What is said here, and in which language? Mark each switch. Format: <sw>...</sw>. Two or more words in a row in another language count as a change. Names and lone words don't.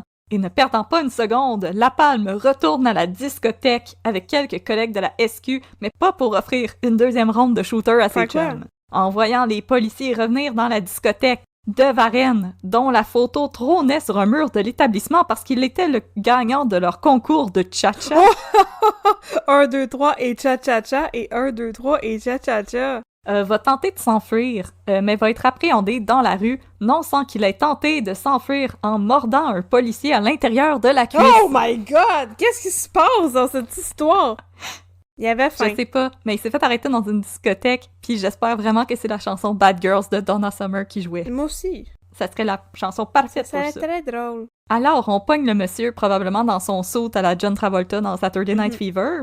<fr>Et ne perdant pas une seconde, Lapalme retourne à la discothèque avec quelques collègues de la SQ, mais pas pour offrir une deuxième ronde de shooter à ses chums. En voyant les policiers revenir dans la discothèque, de Varenne, dont la photo trônait sur un mur de l'établissement parce qu'il était le gagnant de leur concours de cha-cha. 1, 2, 3 et cha-cha-cha et 1, 2, 3 et cha-cha-cha. Va tenter de s'enfuir, mais va être appréhendé dans la rue, non sans qu'il ait tenté de s'enfuir en mordant un policier à l'intérieur de la cuisse.</fr> <en>Oh my God!</en> <fr>Qu'est-ce qui se passe dans cette histoire? Il y avait faim. Je sais pas, mais il s'est fait arrêter dans une discothèque, puis j'espère vraiment que c'est la chanson Bad Girls de Donna Summer qui jouait. Moi aussi. Ça serait la chanson parfaite pour ça. C'est très drôle. Alors, on pogne le monsieur, probablement dans son suit à la John Travolta dans Saturday Night Fever.</fr>